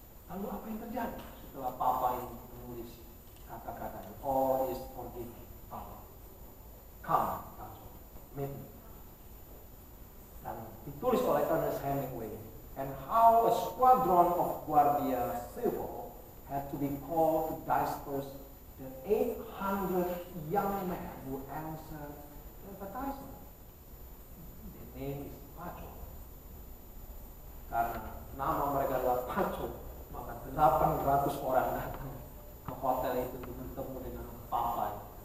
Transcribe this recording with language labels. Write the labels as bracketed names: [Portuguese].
[Indonesian] Lalu apa yang terjadi setelah Papa ini menulis kata-katanya? [English] All is forgiven. Come, meet me. [Indonesian] Dan ditulis oleh Ernest Hemingway. [English] And how a squadron of Guardia Civil had to be called to disperse the 800 young men who answered the advertisement. The name is Pacho. [Indonesian] Karena nama mereka adalah Pacho, maka 800 orang datang ke hotel itu untuk bertemu dengan Papa.